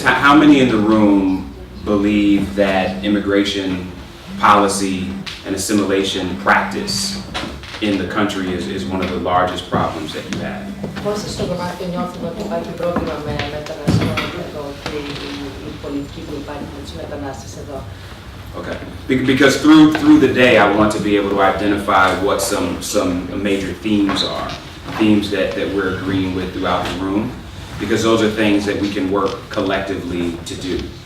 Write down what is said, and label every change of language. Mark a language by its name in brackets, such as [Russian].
[English] How many in the room believe that immigration policy and assimilation practice in the country is one of the largest problems that you have? [Greek] Πόσοι στο δωμάτιο νιώθουν ότι υπάρχει πρόβλημα με μεταναστευτικό και η πολιτική που υπάρχει με τους μετανάστες εδώ? [English] Okay. Because through the day, I want to be able to identify what some major themes are, themes that we're agreeing with throughout the room, because those are things that we can work collectively to do.